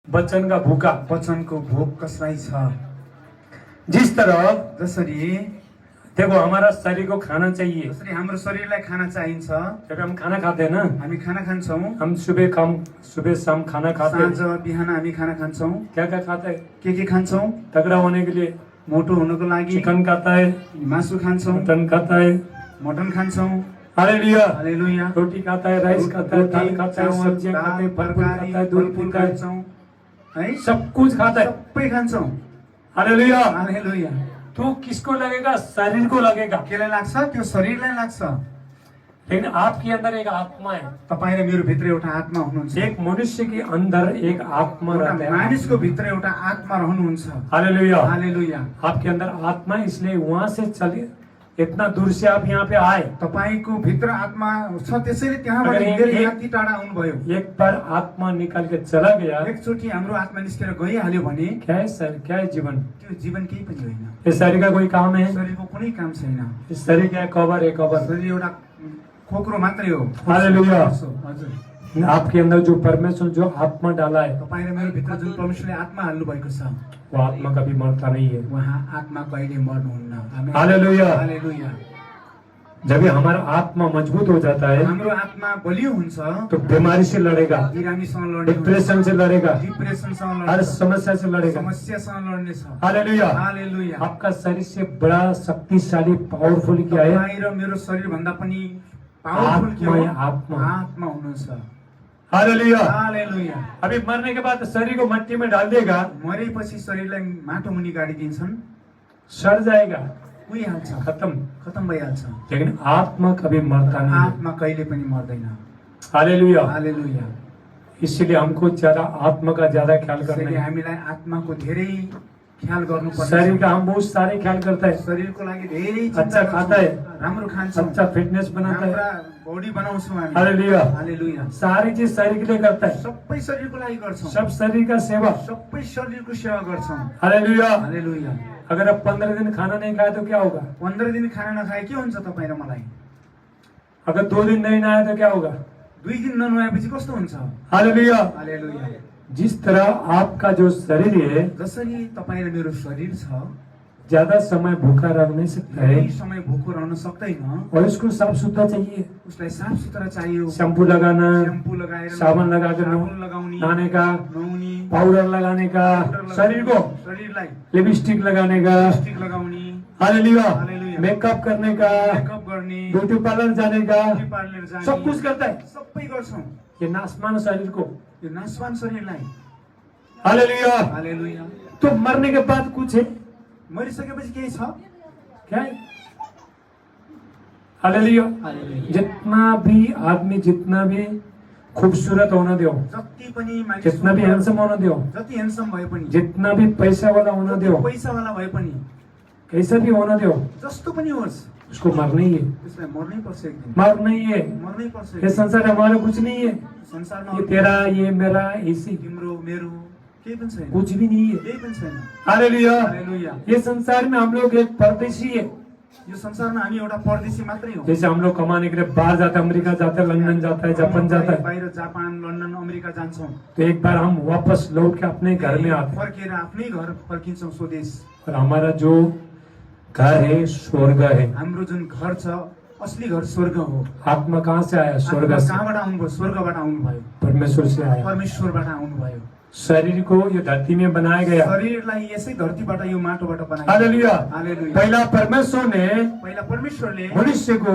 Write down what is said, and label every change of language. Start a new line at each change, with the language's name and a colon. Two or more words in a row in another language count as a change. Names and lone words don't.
Hindi: वचन का भूखा,
Nepali: वचनको भोक कसलाई छ।
Hindi: जिस तरह
Nepali: जसरी
Hindi: देखो हमारा शरीर को खाना चाहिए।
Nepali: जसरी हाम्रो शरीरलाई खाना चाहिन्छ।
Hindi: जब हम खाना खाते हैं ना,
Nepali: हामी खाना खान्छौँ।
Hindi: हम सुबह शाम खाना खाते हैं।
Nepali: साँझ बिहान हामी खाना खान्छौँ।
Hindi: क्या क्या खाता है?
Nepali: के खान्छौँ?
Hindi: तगड़ा होने के लिए
Nepali: मोटो हुनको लागि
Hindi: चिकन खाता है,
Nepali: मासु खान्छौँ,
Hindi: मटन खाता है,
Nepali: मटन खान्छौँ।
Hindi: हालेलुया।
Nepali: हालेलुया।
Hindi: रोटी खाता है, राइस खाता है, दाल खाता है, सब्जियां खाता है, फल खाता है, दूध पीता है, है सब कुछ खाता है।
Nepali: सबै खान्छौँ।
Hindi: हालेलुया।
Nepali: हालेलुया।
Hindi: तो किसको लगेगा? शरीर को लगेगा।
Nepali: केलाई लाग्छ? त्यो शरीरलाई लाग्छ।
Hindi: लेकिन आपके अंदर एक आत्मा है।
Nepali: तपाईँ र मेरो भित्र एउटा आत्मा हुनुहुन्छ।
Hindi: एक मनुष्य के अंदर एक आत्मा रहता है।
Nepali: मानिसको भित्र एउटा आत्मा रहनुहुन्छ।
Hindi: हालेलुया।
Nepali: हालेलुया।
Hindi: आपके अंदर आत्मा, इसलिए वहां से चले, इतना दूर से आप यहाँ पे आए।
Nepali: तपाईको भित्र आत्मा छ, त्यसैले त्यहाँबाट हिँडेर यति टाढा आउनुभयो।
Hindi: एक बार आत्मा निकाल के चला गया,
Nepali: एकचोटि हाम्रो आत्मा निस्केर गइहाल्यो भने
Hindi: क्या है सर? क्या है जीवन?
Nepali: त्यो जीवन केही पनि होइन।
Hindi: इस शरीर का कोई काम है?
Nepali: शरीरको कुनै काम छैन।
Hindi: इस शरीर क्या है? कवर है, कवर।
Nepali: शरीर एउटा खोक्रो मात्रै हो।
Hindi: हालेलुया।
Nepali: हजुर।
Hindi: आपके अंदर जो परमेश्वर जो आत्मा डाला है,
Nepali: तपाईँ र मेरो भित्र जुन परमेश्वरले आत्मा हाल्नु भएको छ,
Hindi: वो आत्मा कभी मरता नहीं है।
Nepali: वहाँ आत्मा कहिले मर्नुहुन्न।
Hindi: आमेन। हालेलुया।
Nepali: हालेलुया।
Hindi: जब ये हमारा आत्मा मजबूत हो जाता है,
Nepali: हाम्रो आत्मा बलियो हुन्छ,
Hindi: तो बीमारी से लड़ेगा,
Nepali: बिरामीसँग लड्ने,
Hindi: डिप्रेशन से लड़ेगा,
Nepali: डिप्रेसनसँग
Hindi: हर
Nepali: लड्ने,
Hindi: समस्या से लड़ेगा।
Nepali: समस्यासँग लड्ने छ।
Hindi: हालेलुया।
Nepali: हालेलुया।
Hindi: आपका शरीर से बड़ा शक्तिशाली पावरफुल क्या है?
Nepali: तपाईँ र मेरो शरीर भन्दा पनि पावरफुल के हो?
Hindi: आत्मा।
Nepali: आत्मा हुनुहुन्छ।
Hindi: हालेलुया।
Nepali: हालेलुया।
Hindi: अभी मरने के बाद शरीर को मट्टी में डाल देगा,
Nepali: मरेपछि शरीरलाई माटो मुनि गाडिदिन्छन्,
Hindi: सड़ जाएगा,
Nepali: गइहाल्छ,
Hindi: खत्म।
Nepali: खत्म भइहाल्छ।
Hindi: लेकिन आत्मा कभी मरता नहीं है।
Nepali: आत्मा कहिले पनि मर्दैन।
Hindi: हालेलुया।
Nepali: हालेलुया।
Hindi: इसलिए हमको ज्यादा आत्मा का ज्यादा ख्याल करना
Nepali: त्यसैले
Hindi: है।
Nepali: हामीलाई आत्माको धेरै ख्याल गर्नुपर्छ।
Hindi: शरीर का हम बहुत सारे ख्याल करता है,
Nepali: शरीरको लागि धेरै चिन्ता
Hindi: अच्छा
Nepali: गर्छौँ।
Hindi: खाता है,
Nepali: राम्रो खान्छौँ,
Hindi: अच्छा फिटनेस बनाता
Nepali: राम्रा
Hindi: है।
Nepali: बॉडी बनाउँछौँ हामी।
Hindi: हालेलुया।
Nepali: हालेलुया।
Hindi: सारी चीज शरीर के लिए करता है,
Nepali: सबै शरीरको लागि गर्छौँ,
Hindi: सब शरीर का सेवा।
Nepali: सबै शरीरको सेवा गर्छौँ।
Hindi: हालेलुया।
Nepali: हालेलुया।
Hindi: अगर आप 15 दिन खाना नहीं खाए तो क्या होगा?
Nepali: 15 दिन खाना नखाए के हुन्छ तपाईँ र मलाई?
Hindi: अगर 2 दिन नहीं नहाए तो क्या होगा?
Nepali: 2 दिन ननुहाएपछि कस्तो हुन्छ?
Hindi: हालेलुया।
Nepali: हालेलुया।
Hindi: जिस तरह आपका जो शरीर है
Nepali: जसरी तपाईँ र मेरो शरीर छ,
Hindi: ज्यादा समय भूखा रह नहीं सकता है,
Nepali: धेरै समय भोको रहन सक्दैन,
Hindi: और इसको साफ सुथरा चाहिए।
Nepali: उसलाई साफ सुथरा चाहियो।
Hindi: शैम्पू लगाना,
Nepali: शैम्पू लगाएर,
Hindi: साबुन लगाकर
Nepali: साबुन लगाउने,
Hindi: नहाने का,
Nepali: नुहाउने,
Hindi: पाउडर लगाने का, शरीर को
Nepali: शरीरलाई
Hindi: लिपस्टिक लगाने का,
Nepali: लिपस्टिक लगाउने,
Hindi: हालेलुया,
Nepali: हालेलुया,
Hindi: मेकअप करने का,
Nepali: मेकअप गर्ने,
Hindi: ब्यूटी पार्लर जाने का,
Nepali: ब्युटी पार्लर जाने,
Hindi: सब कुछ करता है।
Nepali: सबै गर्छौँ।
Hindi: ये नासमान शरीर को।
Nepali: यो नासवान शरीरलाई।
Hindi: हालेलुया।
Nepali: हालेलुया।
Hindi: तो मरने के बाद कुछ है
Nepali: मरिसकेपछि केही छ?
Hindi: क्या है? हालेलुया।
Nepali: हालेलुया।
Hindi: जितना भी आदमी, जितना भी खूबसूरत होना दो,
Nepali: जति पनि मानिस,
Hindi: जितना भी हैंडसम होना दो,
Nepali: जति ह्यान्डसम भए पनि,
Hindi: जितना भी पैसा वाला होना दो,
Nepali: पैसावाला भए पनि,
Hindi: कैसा भी होना दो,
Nepali: जस्तो पनि होस्,
Hindi: उसको मरना ही है।
Nepali: त्यसलाई मर्नै पर्छ एक दिन।
Hindi: मरना ही है।
Nepali: मर्नै पर्छ एक
Hindi: ये
Nepali: दिन।
Hindi: संसार हमारा कुछ नहीं है।
Nepali: संसारमा
Hindi: ये तेरा, ये मेरा, इसी
Nepali: तिम्रो मेरो केही पनि छैन।
Hindi: कुछ भी नहीं है।
Nepali: केही पनि छैन।
Hindi: हालेलुया।
Nepali: हालेलुया।
Hindi: ये संसार में हम लोग एक परदेशी है।
Nepali: यो संसारमा हामी एउटा परदेशी मात्रै हो।
Hindi: जैसे हम लोग कमाने के लिए बाहर जाते हैं, अमेरिका जाते हैं, लंदन जाता है, जापान जाता है,
Nepali: बाहिर जापान, लन्डन, अमेरिका जान्छौँ,
Hindi: तो एक बार हम वापस लौट के अपने घर में आते हैं।
Nepali: फर्केर आफ्नै घर फर्किन्छौँ स्वदेश।
Hindi: और हमारा जो घर है स्वर्ग है।
Nepali: हाम्रो जुन घर छ, असली घर स्वर्ग हो।
Hindi: आत्मा कहाँ से आया? स्वर्ग
Nepali: आत्मा
Hindi: से।
Nepali: कहाँबाट आउनुभयो? स्वर्गबाट आउनुभयो,
Hindi: परमेश्वर से आया।
Nepali: परमेश्वरबाट आउनुभयो।
Hindi: शरीर को ये धरती में बनाया गया।
Nepali: शरीरलाई यसै धरतीबाट, यो माटोबाट बनायो।
Hindi: हालेलुया।
Nepali: हालेलुया।
Hindi: पहला परमेश्वर ने
Nepali: पहिला परमेश्वरले
Hindi: मनुष्य को